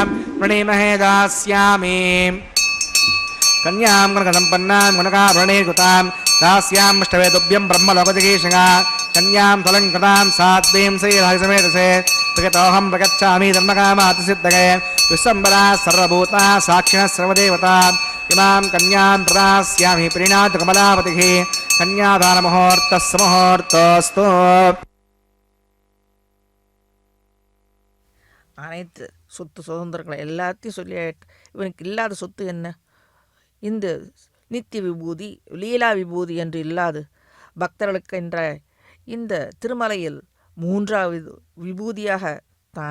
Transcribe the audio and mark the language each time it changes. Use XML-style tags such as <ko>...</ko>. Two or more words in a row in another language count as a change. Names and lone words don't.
<sa>वृणीमहे दास्यामि कन्यां कनकसम्पन्नां कनकाभरणीकृतां दास्यामष्टवेदुभ्यं ब्रह्मलोकजिगीषगा कन्यां फलङ्कृतां साध्वीं श्रीराजसमेतसे प्रगतोऽहं प्रगच्छामि धर्मकामातिसिद्धये विश्वम्बरा सर्वभूता साक्षिणः सर्वदेवता इमां कन्यां प्रदास्यामि प्रीणातु कमलापतिः कन्यादानमुहूर्तः सुमुहूर्तोऽस्तु.</sa> <ta>அனைத்து சொத்து சுதந்திரங்களை எல்லாத்தையும் சொல்லியாயிட்டு இவனுக்கு இல்லாத சொத்து என்ன? இந்த நித்திய விபூதி லீலா விபூதி என்று இல்லாது பக்தர்களுக்கு என்ற இந்த திருமலையில் மூன்றாவது விபூதியாக தான்</ta>